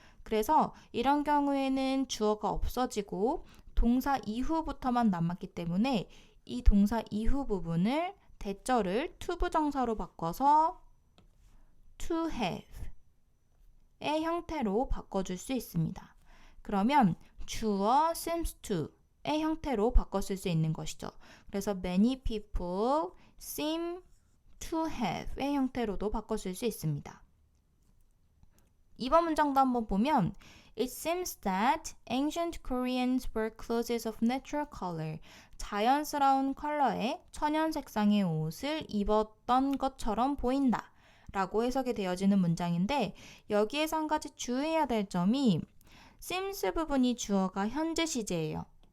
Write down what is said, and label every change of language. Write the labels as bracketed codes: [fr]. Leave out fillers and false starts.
[ko] 그래서 이런 경우에는 주어가 없어지고 동사 이후부터만 남았기 때문에 이 동사 이후 부분을 대절을 to 부정사로 바꿔서 to have의 형태로 바꿔줄 수 있습니다. 그러면 주어 [en] seems to [ko] 의 형태로 바꿨을 수 있는 것이죠. 그래서 [en] many people seem to have [ko] 의 형태로도 바꿨을 수 있습니다. [en] 이번 문장도 한번 보면 It seems that ancient Koreans were clothes of natural color. [ko] 자연스러운 컬러의 천연 색상의 옷을 입었던 것처럼 보인다 라고 해석이 되어지는 문장인데 여기에서 한 가지 주의해야 될 점이 seems 부분이 주어가 현재 시제예요.